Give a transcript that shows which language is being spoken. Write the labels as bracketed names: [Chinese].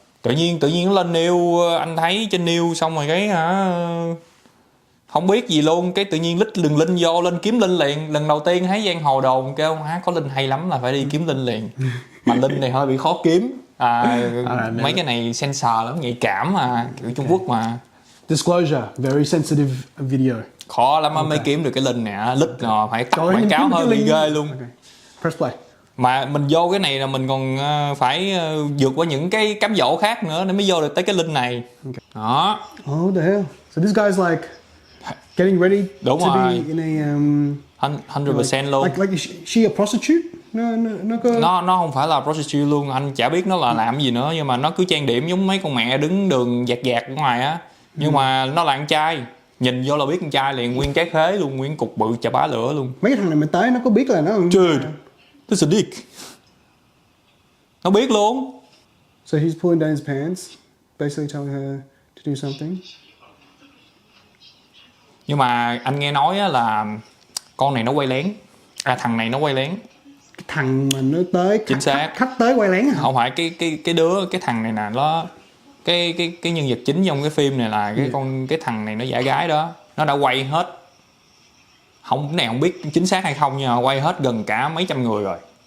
[Vietnamese] Tự nhiên nó lên news, anh thấy trên news xong rồi cái không biết gì luôn, cái tự nhiên lít đường link vô lên kiếm link liền. Lần đầu tiên thấy giang hồ đồn kêu có link hay lắm là phải đi kiếm link liền. Mà link này hơi bị khó kiếm. Mấy cái này sensor lắm, nhạy cảm mà, kiểu Trung Quốc mà. [English] Disclosure, very sensitive video. [Vietnamese] Khó lắm mới kiếm được cái link này, lít rồi phải cắt quảng cáo hơi bị ghê luôn. [English] Press play. [Vietnamese] Mà mình vô cái này là mình còn phải vượt qua những cái cám dỗ khác nữa để mới vô được tới cái link này. Đó. [English] Oh the hell. So this guy's like getting ready [Vietnamese] Đúng [English] to [Vietnamese] rồi. [English] be in a [Vietnamese] 100% luôn. [English] Like is she a prostitute? [Vietnamese] Nó không phải là prostitute luôn, anh chả biết nó là làm gì nữa, nhưng mà nó cứ trang điểm giống mấy con mẹ đứng đường dạt ở ngoài á. Nhưng mà nó là con trai, nhìn vô là biết con trai liền, nguyên trái khế luôn, nguyên cục bự chà bá lửa luôn. Mấy cái thằng này mình tới nó có biết là nó [English] Dude, that's a dick. [Vietnamese] Nó biết luôn. [English] So he's pulling down his pants, basically telling her to do something. [Vietnamese] Nhưng mà anh nghe nói là con này nó quay lén. Thằng này nó quay lén. Cái thằng mà nó tới chính xác, khách tới quay lén hả? Không phải cái thằng này nè, nó cái nhân vật chính trong cái phim này là cái thằng này nó giả gái đó, nó đã quay hết, cái này không biết chính xác hay không nhưng mà quay hết gần cả mấy trăm người rồi.